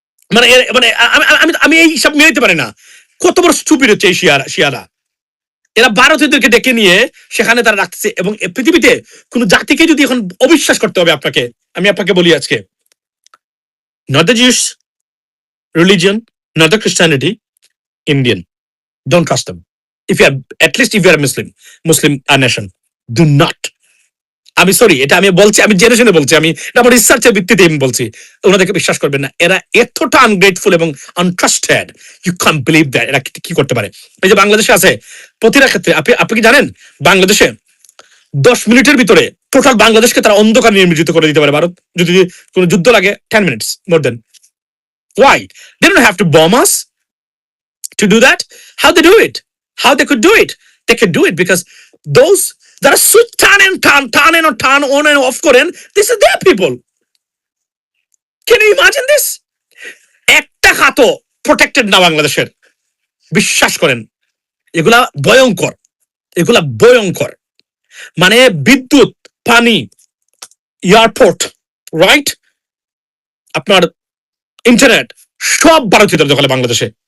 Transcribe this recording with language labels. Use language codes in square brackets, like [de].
[bn] মানে আমি আমি আমি এই সব মেনে নিতে পারি না। কত বড় স্টুপিড হচ্ছে এই শিয়ারা। এরা ভারতীয়দেরকে ডেকে নিয়ে সেখানে তারা রাখতেছে, এবং পৃথিবীতে কোন জাতিকে যদি এখন অবিশ্বাস করতে হবে আপনাকে, আমি আপনাকে বলি আজকে, [en] Not the Jews religion, not the Christianity, Indian, don't trust them. If you are, at least if you are Muslim nation, do not. [bn] আমি সরি, এটা আমি বলছি, আমি জেনে শুনে বলছি, আমি আমার রিসার্চের ভিত্তিতে আমি বলছি, ওনাদেরকে বিশ্বাস করবেন না। এরা এতটা আনগ্রেটফুল এবং entrusted, [en] You can't believe that. [bn] এরা কি করতে পারে? এই যে বাংলাদেশে আছে প্রতিটা ক্ষেত্রে, আপনি কি জানেন বাংলাদেশে 10 মিনিটের ভিতরে টোটাল বাংলাদেশকে তারা অন্ধকার নির্মিত করে দিতে পারে ভারত, যদি কোনো যুদ্ধ লাগে 10 minutes more then. Y? [en] They don't have to bomb us to do that. How they do it? How they could do it? They could do it because those that are switch turn on and off করেন, this is their people. Can you imagine this? [bn] একটা হাতও protected না বাংলাদেশের, বিশ্বাস করেন। এগুলা ভয়ঙ্কর, এগুলা ভয়ঙ্কর। মানে বিদ্যুৎ, পানি, এয়ারপোর্ট, রাইট, আপনার ইন্টারনেট, সব ভারতীয়দের দখলে বাংলাদেশে।